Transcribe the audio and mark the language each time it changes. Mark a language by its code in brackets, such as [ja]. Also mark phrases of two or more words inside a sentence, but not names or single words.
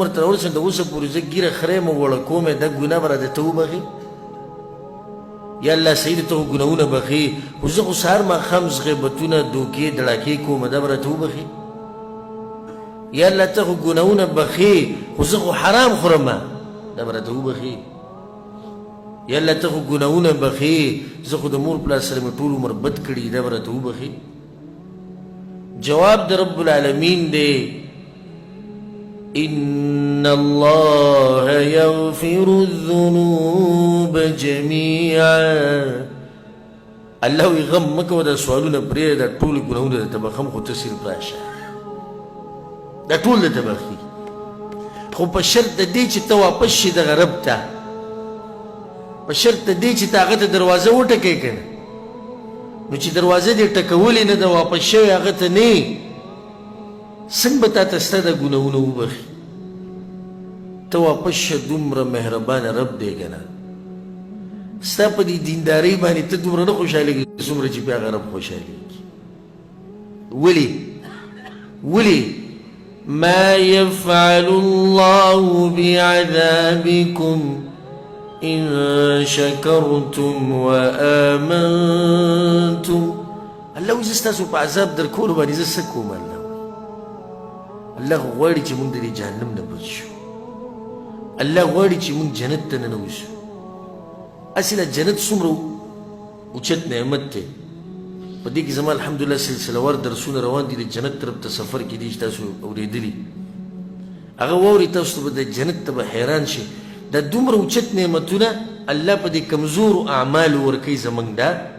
[ps] ته راورسېدم د اوسه پورې زه ږیره خریم او وړه کوم دا ګناه به راته ته وبخې یا الله صحیح دی ته خو ګناهونه بخې خو زه خو سهار ماښام غیبتونه دوکې دړاکې کوم دا به راته وبخې یا الله ته خو ګناهونه بخې خو زه خو حرام خورم دا به راته وبخې یا الله ته خو ګناهونه بخې زه خو د مور پلار سره مې ټول عمر بد کړي دا به راته وبخې جواب د [ar] رب العالمین [ps] دی [ar] ان الله يغفر الذنوب جميعا [ps] الله وی غم مکه دا سوالونه پرې دا ټول ګناهونه ته بخم خو ته صرف راشه دا ټول ته بخي خو په شرط د دې چې ته واپس شي دغه رب ته په شرط د دې چې ته هغه ته دروازه وټکې که نه نو چې دروازه دې ټکولې نه ده واپس شوی هغه ته نه څنګه به تا ته ستا د ګناهونه وبخي ته واپس شه دومره مهربانه رب دی که نه ستا په دې دیندارۍ باندې ته دومره نه خوشحالېږي څومره چې بیا هغه رب خوشحالېږي ولې [ar] ما يفعل الله بعذابكم إن شكرتم وآمنتم [ps] الله وی زه ستاسو په عذاب در کولو باندې زه څه کوم الله غواړي چې موږ د دې جهنم نه بچ شو الله غواړي چې موږ جنت ته ننوځو اصله جنت څومره اوچت نعمت دی په دې کې زما الحمدلله سلسله وار درسونه روان دي د جنت طرف ته سفر کې دي چې تاسو اورېدلي هغه واوري تاسو به د جنت ته به حیران شي دا دومره اوچت نعمتونه الله په دې کمزورو اعمالو ورکوي زموږ دا